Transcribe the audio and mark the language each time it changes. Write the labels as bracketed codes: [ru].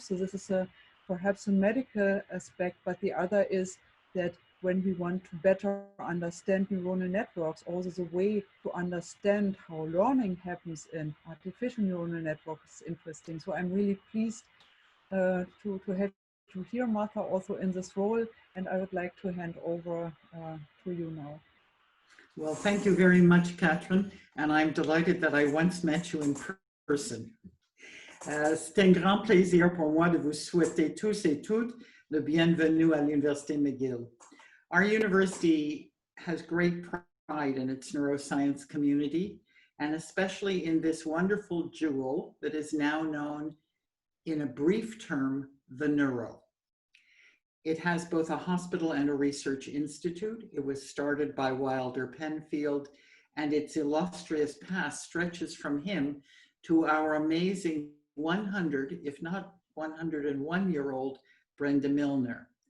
[en] So this is perhaps a medical aspect, but the other is that when we want to better understand neuronal networks, also the way to understand how learning happens in artificial neuronal networks is interesting. So I'm really pleased to hear Martha also in this role, and I would like to hand over to you now. Well, thank you very much, Katrin, and I'm delighted that I once met you in person. [fr] C'est un grand plaisir pour moi de vous souhaiter tous et toutes le bienvenue à l'Université McGill. [en] Our university has great pride in its neuroscience community, and especially in this wonderful jewel that is now known in a brief term, the Neuro. It has both a hospital and a research institute. It was started by Wilder Penfield, and its illustrious past stretches from him to our amazing 100, if not 101-year-old Brenda Milner.